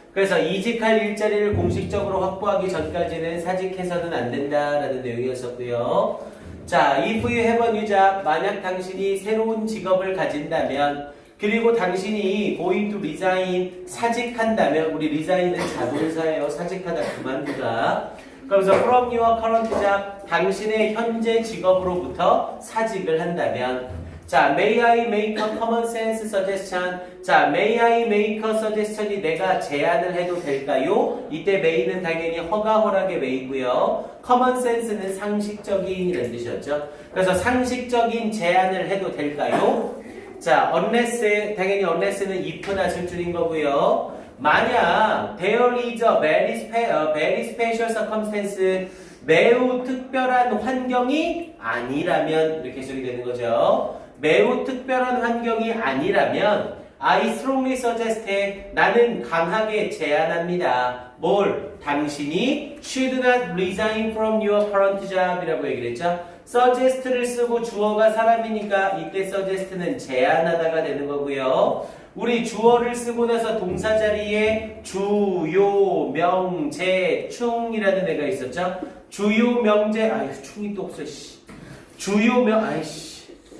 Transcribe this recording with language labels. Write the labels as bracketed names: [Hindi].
[Korean] 그래서 이직할 일자리를 공식적으로 확보하기 전까지는 사직해서는 안 된다라는 내용이었었고요. 자, [English] if you have a new job, [Korean] 만약 당신이 새로운 직업을 가진다면 그리고 당신이 [English] going to resign, [Korean] 사직한다면, 우리 resign은 자동사예요. 사직하다, 그만두다. 그러면서 [English] from your current job, [Korean] 당신의 현재 직업으로부터 사직을 한다면, 자, [English] may I make a common sense suggestion? [Korean] 자, [English] may I make a suggestion [Korean] 이 내가 제안을 해도 될까요? 이때 may는 당연히 허가, 허락의 may고요. common sense는 상식적인이라는 뜻이었죠. 그래서 상식적인 제안을 해도 될까요? 자, unless, 당연히 unless는 if not을 줄인 거고요. 만약 [English] there is a very special circumstance, [Korean] 매우 특별한 환경이 아니라면 이렇게 해석이 되는 거죠. 매우 특별한 환경이 아니라면 [English] I strongly suggest, [Korean] 나는 강하게 제안합니다. 뭘? 당신이 [English] should not resign from your current job [Korean] 이라고 얘기를 했죠. suggest를 쓰고 주어가 사람이니까 이때 suggest는 제안하다가 되는 거고요. 우리 주어를 쓰고 나서 동사 자리에 주요, 명제, 충이라는 애가 있었죠. 주요, 명제, 아유 충이 또 없어. 주요, 아이씨.